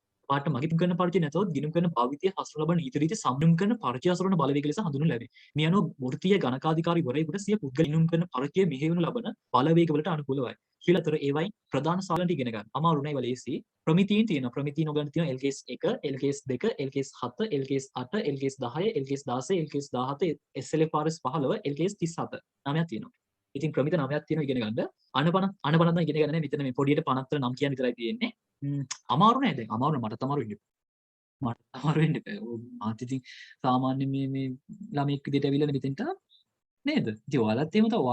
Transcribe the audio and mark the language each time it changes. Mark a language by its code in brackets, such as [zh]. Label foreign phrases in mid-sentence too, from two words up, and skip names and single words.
[si] පාට මගේ ගිණුම් කරන පරිචය නැතොත් ගිණුම් කරන භාවිතය හසුර ලබන නීති රීති සම්මුම් කරන පරිචය හසුරවන බලවේග ලෙස හඳුන්වනු ලැබේ. මේ අනුව වෘත්තීය ගණකාධිකාරීවරයෙකුට සිය පුද්ගල ගිණුම් කරන පරිචය මෙහෙයවනු ලබන බලවේග වලට අනුකූලවයි. කියලා අතර ඒවයි ප්‍රධාන සාලන්ට ඉගෙන ගන්න. අමාරු නෑ ඒවා ලේසි. ප්‍රමිතීන් තියෙනවා. ප්‍රමිතීන් ඔයගලන්ට තියෙනවා LKS 1, LKS 2, LKS 7, LKS 8, LKS 10, LKS 16, LKS 17, SLFRS 15, LKS 37. නමයක් තියෙනවා. ඉතින් ප්‍රමිත නමයක් තියෙනවා ඉගෙන ගන්න. අනපනත් නම් ඉගෙන ගන්න නෑ. මෙතන මේ පොඩියට 50 නම් කියන විතරයි තියෙන්නේ. අමාරු නෑ දැන්. අමාරු මට තමයි ඉන්නේ. මට අමාරු වෙන්න බෑ. මාත් ඉතින් සාමාන්‍ය මේ ළමෙක් විදිහට ඇවිල්ලා මෙතෙන්ට නේද? ඉතින් ඔයාලත් එහෙම තමයි.